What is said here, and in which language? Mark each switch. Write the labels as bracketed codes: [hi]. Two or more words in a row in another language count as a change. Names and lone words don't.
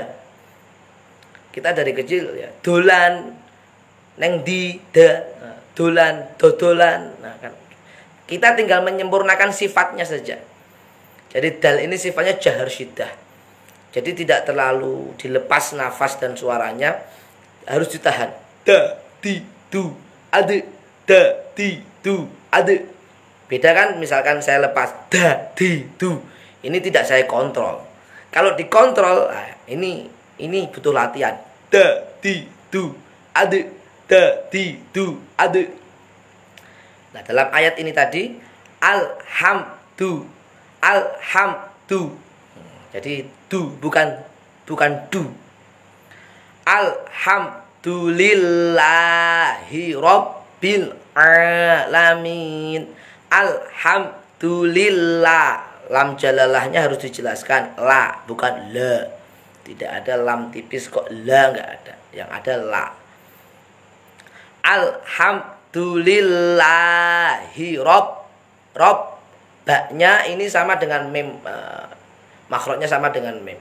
[id] Kita dari kecil ya dolan, neng di, da, dolan, dodolan. Nah, kan kita tinggal menyempurnakan sifatnya saja. Jadi dal ini sifatnya [ar] جهر شدة. [id] Jadi tidak terlalu dilepas nafas dan suaranya, harus ditahan. Da, di, du, ade. Da, di, du, ade. Beda kan misalkan saya lepas da, di, du. Ini tidak saya kontrol. Kalau dikontrol, nah, ini butuh latihan. Da, di, du, ade. Da, di, du, ade. Nah, dalam ayat ini tadi alhamdu. Jadi du bukan du. [ar] الحمد لله رب العالمين. [id] Alhamdulillah. Lam jalalahnya harus dijelaskan la, bukan la. Tidak ada lam tipis kok la, enggak ada. Yang ada la. Alhamdulillahi baknya ini sama dengan mim, makhrajnya sama dengan mim.